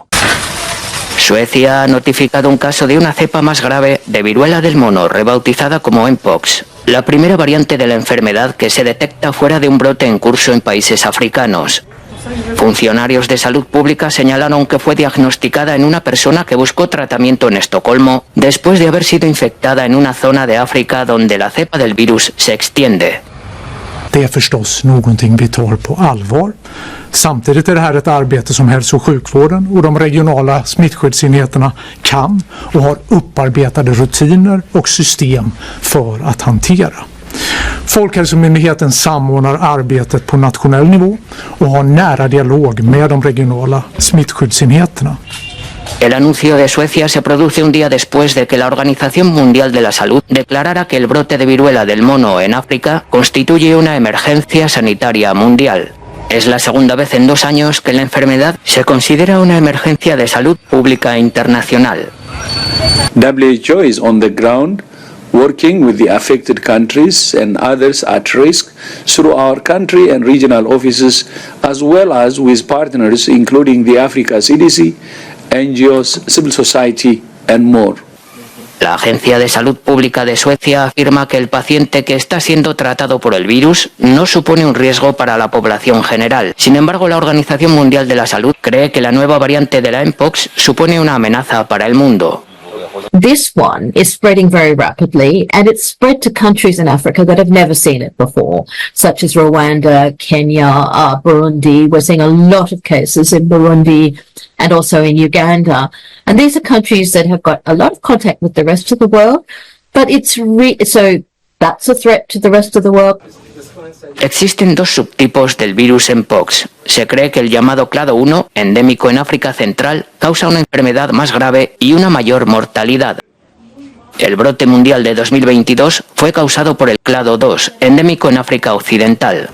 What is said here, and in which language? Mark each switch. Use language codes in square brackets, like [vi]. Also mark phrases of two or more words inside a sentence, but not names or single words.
[es] Suecia ha notificado un caso de una cepa más grave de viruela del mono, rebautizada como Mpox, la primera variante de la enfermedad que se detecta fuera de un brote en curso en países africanos. Funcionarios de salud pública señalaron que fue diagnosticada en una persona que buscó tratamiento en Estocolmo después de haber sido infectada en una zona de África donde la cepa del virus se extiende. [sv] Det är förstås någonting vi tar på allvar. Samtidigt är det här ett arbete som hälso- och sjukvården och de regionala smittskyddsenheterna kan och har upparbetade rutiner och system för att hantera. Folkhälsomyndigheten samordnar arbetet på nationell nivå och har nära dialog med de regionala smittskyddsenheterna. [es] El anuncio de Suecia se produce un día después de que la Organización Mundial de la Salud declarara que el brote de viruela del mono en África constituye una emergencia sanitaria mundial. Es la segunda vez en 2 años que la enfermedad se considera una emergencia de salud pública internacional. [en] WHO is on the ground working with the affected countries and others at risk through our country and regional offices, as well as with partners including the Africa CDC, NGOs, civil society, and more. [es] La Agencia de Salud Pública de Suecia afirma que el paciente que está siendo tratado por el virus no supone un riesgo para la población general. Sin embargo, la Organización Mundial de la Salud cree que la nueva variante de la Mpox supone una amenaza para el mundo. [en] This one is spreading very rapidly, and it's spread to countries in Africa that have never seen it before, such as Rwanda, Kenya, Burundi. We're seeing a lot of cases in Burundi and also in Uganda. And these are countries that have got a lot of contact with the rest of the world, but so that's a threat to the rest of the world. [es] Existen 2 subtipos del virus Mpox. Se cree que el llamado clado 1, endémico en África Central, causa una enfermedad más grave y una mayor mortalidad. El brote mundial de 2022 fue causado por el clado 2, endémico en África Occidental.